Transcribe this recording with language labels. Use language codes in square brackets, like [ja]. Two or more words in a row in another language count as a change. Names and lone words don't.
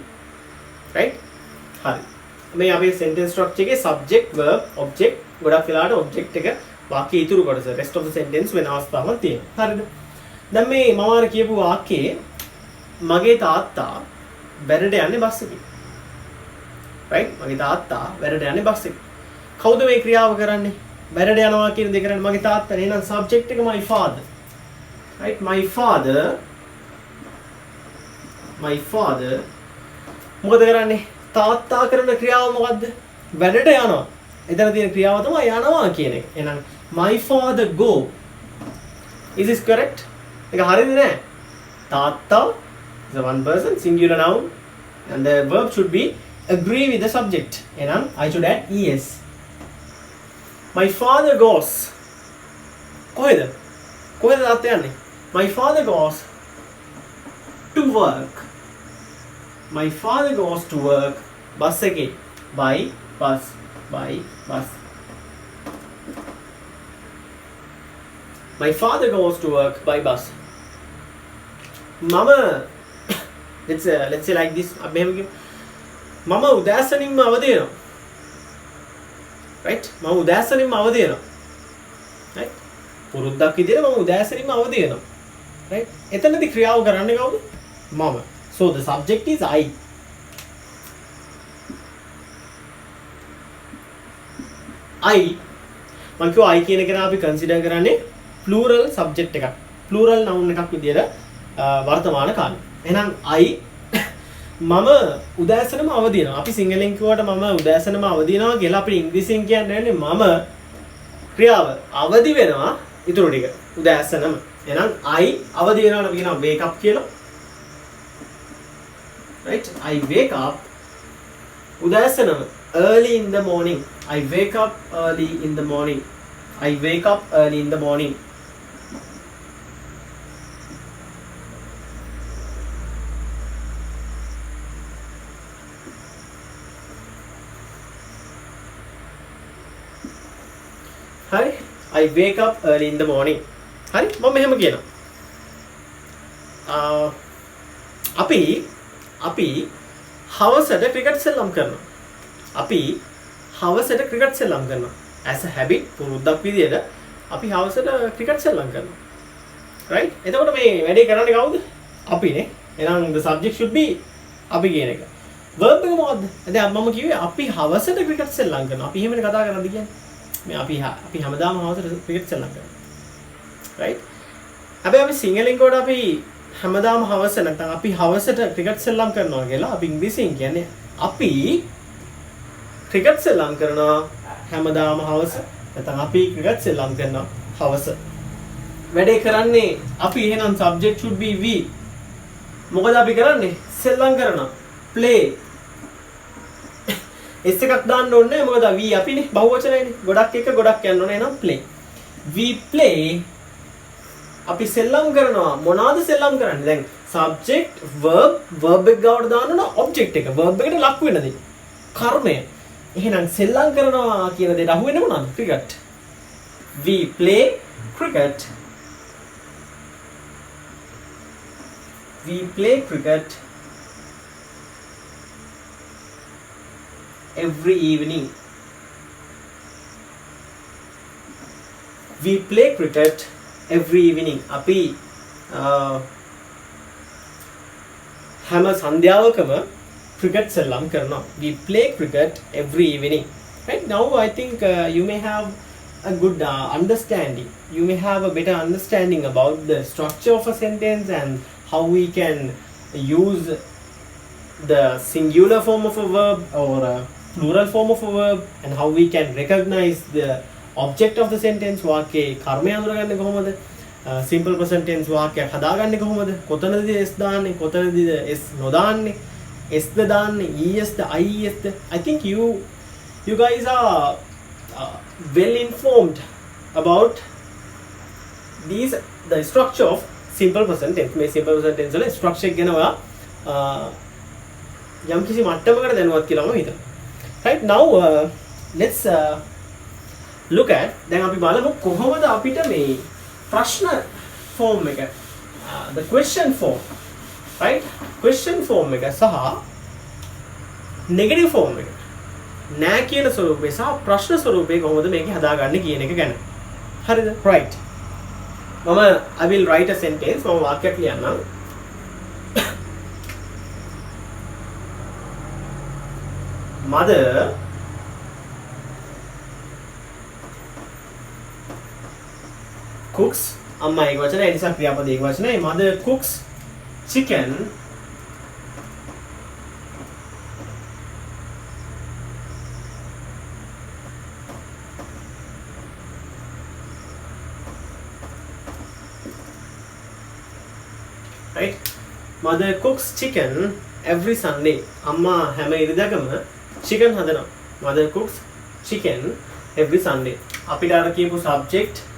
[si] right? හරි. මේ අපේ [en] sentence structure [si] එකේ [en] subject verb object [si] ගොඩක් වෙලාවට object එක වාක්‍ය ඉතුරු කොටස [en] rest of the sentence [si] වෙන අවස්ථාවක් තියෙනවා. හරිද? දැන් මේ මම අර කියපු වාක්‍යයේ මගේ තාත්තා වැඩට යන්නේ බස් එකේ. right? මගේ තාත්තා වැඩට යන්නේ බස් එකේ. කවුද මේ ක්‍රියාව කරන්නේ? වැඩට යනවා කියන දේ කරන්නේ මගේ තාත්තා. එහෙනම් subject එක [en] my father. [si] right? [en] my father [si] මොකද කරන්නේ? තාත්තා කරන ක්‍රියාව මොකද්ද? වැඩට යනවා. එතන තියෙන ක්‍රියාව තමයි යනවා කියන එක. [en] එහෙනම් my father go. Is this correct? [si] ඒක හරියද නෑ? [en] තාත්තා is a one person singular noun and the verb should be agree with the subject. එහෙනම් I should add es. My father goes. [si] කොහෙද තාත්තා යන්නේ? [en] My father goes to work. My father goes to work bus එකේ by bus. My father goes to work by bus. මම let's say like this. [si] අපි එහෙම කියමු. මම උදෑසනින්ම අවදි වෙනවා. right? මම උදෑසනින්ම අවදි වෙනවා. right? පුරුද්දක් විදිහට මම උදෑසනින්ම අවදි වෙනවා. right? එතනදී ක්‍රියාව කරන්නේ කවුද? මම. [en] So the subject is I. [si] මම කිව්වා I කියන එක නා අපි කන්සිඩර් කරන්නේ [en] plural subject [si] එකක්. [en] plural noun [si] එකක් විදියට වර්තමාන කාලේ. එහෙනම් I මම උදෑසනම අවදි වෙනවා. අපි සිංහලෙන් කිව්වට මම උදෑසනම අවදි වෙනවා කියලා අපි ඉංග්‍රීසියෙන් කියන්නේ මම ක්‍රියාව අවදි වෙනවා ඊටු ටික උදෑසනම. එහෙනම් I අවදි වෙනවට අපි කියනවා [en] wake up [si] කියලා. right? [en] I wake up උදෑසනම early in the morning. I wake up early in the morning. I wake up early in the morning. [si] Hari? [en] I wake up early in the morning. [si] Hari? මම මෙහෙම කියනවා. අපි හවසට ක්‍රිකට් සෙල්ලම් කරනවා. අපි හවසට ක්‍රිකට් සෙල්ලම් කරනවා. [en] as a habit [si] පුරුද්දක් විදියට අපි හවසට ක්‍රිකට් සෙල්ලම් කරනවා. right? එතකොට මේ වැඩේ කරන්නේ කවුද? අපිනේ. එහෙනම් [en] the subject should be [si] අපි කියන එක. verb එක මොකද්ද? දැන් මම කිව්වේ අපි හවසට ක්‍රිකට් සෙල්ලම් කරනවා. අපි එහෙමනේ කතා කරන්නේ කියන්නේ. මේ අපි හැමදාම හවසට ක්‍රිකට් සෙල්ලම් කරනවා. right? හැබැයි අපි සිංහලෙන් කොට අපි හැමදාම හවස නැත්නම් අපි හවසට ක්‍රිකට් සෙල්ලම් කරනවා කියලා අපි ඉංග්‍රීසියෙන් කියන්නේ අපි ක්‍රිකට් සෙල්ලම් කරනවා හැමදාම හවස නැත්නම් අපි ක්‍රිකට් සෙල්ලම් කරනවා හවස වැඩේ කරන්නේ අපි එහෙනම් [en] subject should be we [si] මොකද අපි කරන්නේ සෙල්ලම් කරනවා play S එකක් දාන්න ඕනේ මොකද we අපිනේ බහුවචනයිනේ ගොඩක් එක ගොඩක් යන්න ඕනේ එහෙනම් [en] play we play [si] අපි සෙල්ලම් කරනවා මොනවාද සෙල්ලම් කරන්නේ දැන් [en] subject verb [si] එක ගාවට දාන්න ඕන object එක verb එකට ලක් වෙන දේ කර්මය එහෙනම් සෙල්ලම් කරනවා කියන දෙයට අහු වෙන්නේ මොනවාද [en] cricket we play cricket we play cricket every evening we play cricket every evening [si] අපි හැම සන්ධ්‍යාවකම cricket සෙල්ලම් කරනවා [en] we play cricket every evening right now I think you may have a good understanding you may have a better understanding about the structure of a sentence and how we can use the singular form of a verb or a plural form of a verb and how we can recognize the object of the sentence [si] වාක්‍යයේ කර්මය අඳුරගන්නේ කොහොමද [en] simple present tense [si] වාක්‍යයක් හදාගන්නේ කොහොමද කොතනද s දාන්නේ කොතනද s නොදාන්නේ s ද දාන්නේ es ද ies ද [en] I think you guys are well informed about these the structure of simple present tense [si] මේ simple present tense වල structure එක ගැන ඔයා යම් කිසි මට්ටමකට දැනුවත් කියලා මම හිතනවා [en] right now let's look at [si] දැන් අපි බලමු කොහොමද අපිට මේ ප්‍රශ්න form එක [en] the question form right question form [si] එක සහ [en] negative form [si] එක නෑ කියන ස්වරූපේ සහ ප්‍රශ්න ස්වරූපේ කොහොමද මේක හදාගන්නේ කියන එක ගැන හරිද right මම [en] I will write a sentence [si] මම වාක්‍යයක් ලියන්නම් [en] mother cooks [si] අම්මා ඒක වචන ඒ නිසා ක්‍රියාපද ඒක වචනයි [en] mother cooks chicken right mother cooks chicken every Sunday [si] අම්මා හැම ඉරිදාකම chicken හදනවා [en] mother cooks chicken every Sunday [si] අපිට අර කියපු [en] subject